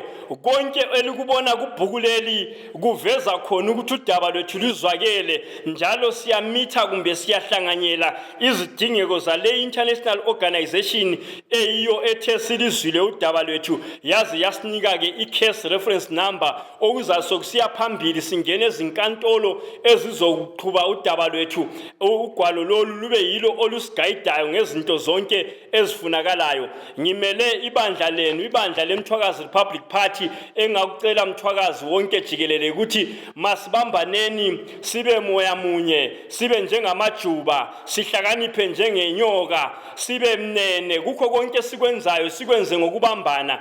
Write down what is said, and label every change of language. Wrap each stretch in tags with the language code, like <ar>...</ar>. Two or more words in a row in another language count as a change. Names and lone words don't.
<nd>konke elikubona kubhuku leli kuveza khona ukuthi udaba lwethu luzwakele njalo siyamitha kumbe siyahlanganyela izidingeko zale</nd> <en>international organization</en> <nd>eyiyo ethe silizwile udaba lwethu yazi yasinika ke i-</nd> <en>case reference number</en> <nd>okuzasokusiya phambili singene ezinkantolo ezizoqhuba udaba lwethu ugwalo lolu lube yilo olusigayidayo ngezinto zonke ezifunakalayo. Ngimele ibandla lenu ibandla lemthwakazi Republic Party engakucela mthwakazi wonke jikelele ukuthi masibambaneni sibe moya munye sibe njengamajuba sihlakaniphe njengenyoka sibe mnene kukho konke sikwenzayo sikwenze ngokubambana.</nd>